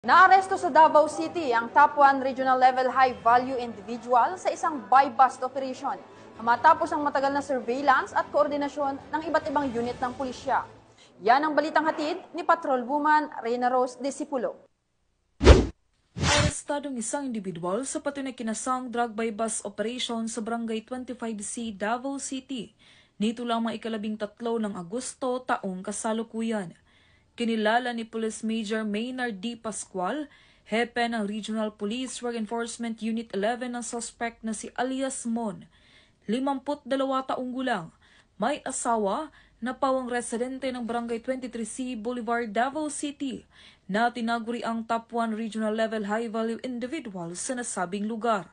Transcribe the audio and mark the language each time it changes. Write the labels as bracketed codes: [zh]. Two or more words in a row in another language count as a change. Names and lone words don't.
[tl] Naaresto sa Davao City ang [en] top 1 regional level high-value individual [tl] sa isang [en] buy-bust operation [tl] matapos ang matagal na surveillance at koordinasyon ng iba't ibang unit ng pulisya. Yan ang balitang hatid ni Patrolwoman Reyna Rose Disipulo. Arestadong isang individual sa patunay kinasang [en] drug buy-bust operation [tl] sa Barangay 25C, Davao City. Nito lamang ika-13 ng Agosto taong kasalukuyan. Kinilala ni Police Major Maynard D. Pascual, hepe ng Regional Police Drug Enforcement Unit 11 ng suspect na si alias Mon, 52 taong gulang, may asawa na pawang residente ng Barangay 23C Boulevard, Davao City, na tinaguri ang [en] top 1 regional level high-value individual [tl] sa nasabing lugar.